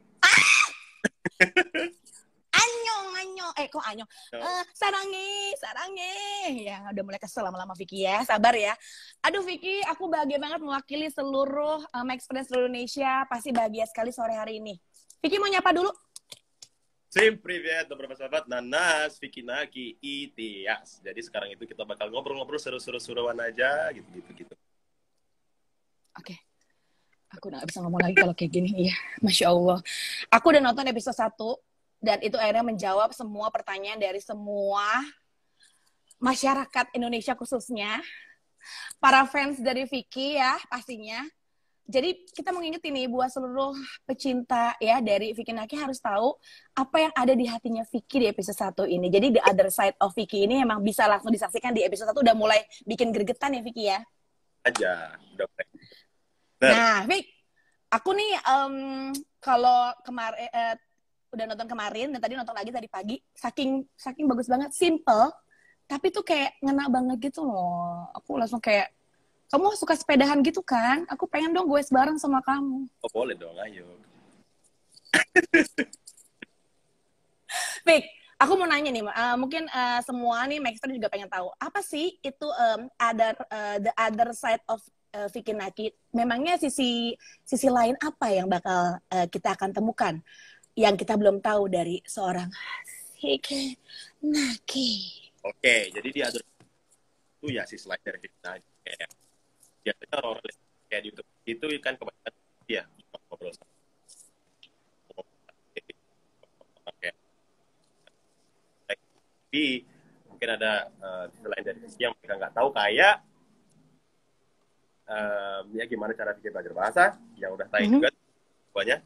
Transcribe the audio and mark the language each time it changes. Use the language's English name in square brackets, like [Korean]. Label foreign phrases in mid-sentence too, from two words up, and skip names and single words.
[Indonesian] Anyong. Kok anyong? Sarange. Ya, udah mulai kesel lama-lama Vicky ya. Sabar ya. Aduh Vicky, aku bahagia banget mewakili seluruh Max Friends seluruh Indonesia. Pasti bahagia sekali sore hari ini. Vicky mau nyapa dulu? Sim, [Russian] привет, доброго sahabat, Nanas, Vicky Naki, Tias. [Indonesian] Jadi sekarang itu kita bakal ngobrol-ngobrol seru-seruan aja, gitu. Oke. Aku udah gak bisa ngomong lagi kalau kayak gini. Iya, [Arabic] ما شاء الله. [Indonesian] Aku udah nonton episode 1, dan itu akhirnya menjawab semua pertanyaan dari semua masyarakat Indonesia khususnya. Para fans dari Vicky ya, pastinya. Jadi kita mau ngingetin nih buat seluruh pecinta ya dari Vicky Naki harus tahu apa yang ada di hatinya Vicky di episode 1 ini. Jadi [English] the other side [Indonesian] of Vicky ini emang bisa langsung disaksikan di episode 1, udah mulai bikin gregetan ya Vicky ya. Aja, udah. Nah, Vic, aku nih kalau kemarin udah nonton kemarin dan tadi nonton lagi tadi pagi, saking bagus banget, simple, tapi tuh kayak ngena banget gitu loh. Aku langsung kayak, kamu suka sepedahan gitu kan? Aku pengen dong gue bareng sama kamu. Oh, boleh dong, ayo. Vic, aku mau nanya nih, mungkin semua nih Maxter juga pengen tahu, apa sih itu [English] the other side [Indonesian] of Vicky Naki? Memangnya sisi lain apa yang bakal kita akan temukan yang kita belum tahu dari seorang Vicky Naki? Oke, jadi dia ada itu ya sisi lain dari Vicky Naki. Kayak biasanya orang kayak di YouTube itu kan kebanyakan dia ngobrol sama kayak tapi mungkin ada selain dari sisi yang mereka nggak tahu kayak ya gimana cara bikin belajar bahasa yang udah tahu juga banyak.